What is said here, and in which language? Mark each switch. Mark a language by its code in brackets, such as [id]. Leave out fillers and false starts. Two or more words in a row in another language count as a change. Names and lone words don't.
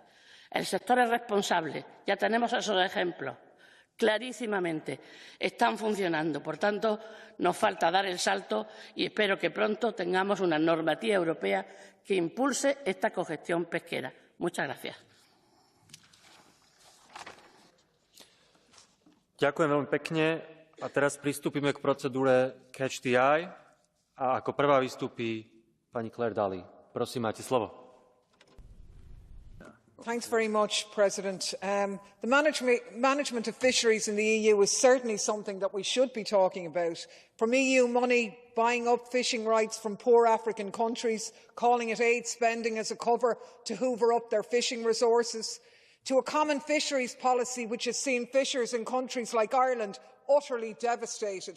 [es] El sector es responsable, ya tenemos esos ejemplos clarísimamente, están funcionando. Por tanto, nos falta dar el salto y espero que pronto tengamos una normativa europea que impulse esta cogestión pesquera. Muchas gracias. [sk] Ďakujem veľmi pekne. A teraz pristúpime k procedúre [en] Catch the Eye. [sk] A ako prvá vystúpi pani Claire Daly. Prosím, máte slovo. [en] Thanks very much, President. The management of fisheries in the EU is certainly something that we should be talking about. From EU money buying up fishing rights from poor African countries, calling it aid spending as a cover to hoover up their fishing resources, to a common fisheries policy which has seen fishers in countries like Ireland utterly devastated.